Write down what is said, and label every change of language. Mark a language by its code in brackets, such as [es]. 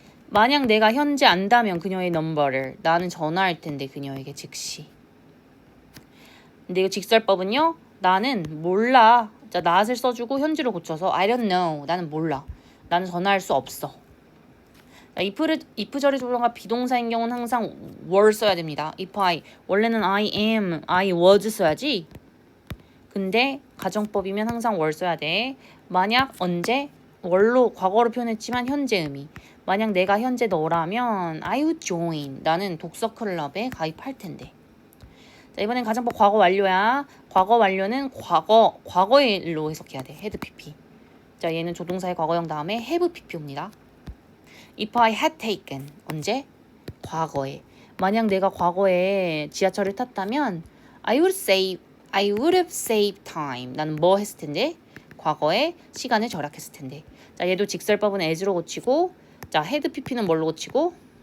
[ko] 만약 내가 현재 안다면 그녀의 넘버를 나는 전화할 텐데 그녀에게 즉시. 근데 이거 직설법은요. 나는 몰라. 자, not을 써주고 현재로 고쳐서 [en] I don't know. [ko] 나는 몰라. 나는 전화할 수 없어. 자, if 절의 조동사 비동사인 경우는 항상 were 써야 됩니다. if I 원래는 [en] I am, I was [ko] 써야지. 근데 가정법이면 항상 were 써야 돼. 만약 언제 월로 과거로 표현했지만 현재 의미. 만약 내가 현재 너라면 [en] I would join. [ko] 나는 독서 클럽에 가입할 텐데. 자, 이번엔 가정법 과거 완료야. 과거 완료는 과거의 일로 해석해야 돼. [en] had pp. [ko] 자, 얘는 조동사의 과거형 다음에 [en] have pp [ko] 옵니다. [en] If I had taken [ko] 언제? 과거에. 만약 내가 과거에 지하철을 탔다면 [en] I would have saved time. [ko] 나는 뭐 했을 텐데? 과거에 시간을 절약했을 텐데. 자, 얘도 직설법은 as로 고치고, 자, had pp는 뭘로 고치고?